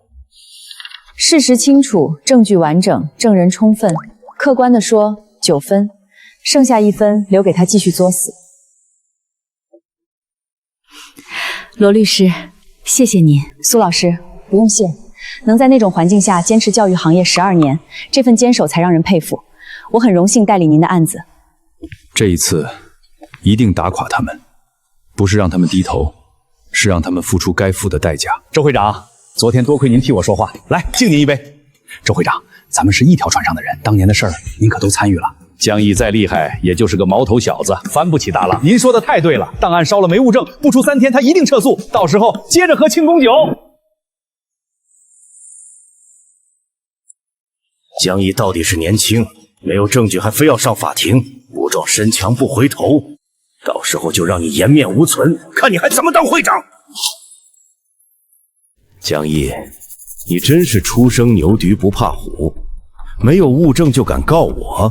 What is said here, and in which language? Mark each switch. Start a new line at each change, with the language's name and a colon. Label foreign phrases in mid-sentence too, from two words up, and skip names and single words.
Chinese: 事實清楚，證據完整，證人充分。客觀地說，9分，剩下1分留給他繼續作死。羅律師，謝謝您。蘇老師，不用謝。能在那種環境下堅持教育行業12年，這份堅守才讓人佩服。我很榮幸代理您的案子。這一次，一定打垮他們，不是讓他們低頭，是讓他們付出該付的代價。周會長，昨天多虧您替我說話，來敬您一杯。周會長，咱們是一條船上的人，當年的事兒您可都參與了。江毅再厲害，也就是個毛頭小子，翻不起大浪。您說的太对了，檔案燒了沒物證，不出3天他一定撤訴，到時候接着喝慶功酒。江毅到底是年輕，沒有證據還非要上法庭，武狀身強不回頭，到時候就讓你顏面無存，看你還怎麼當會長。江毅，你真是初生牛犢不怕虎，沒有物證就敢告我？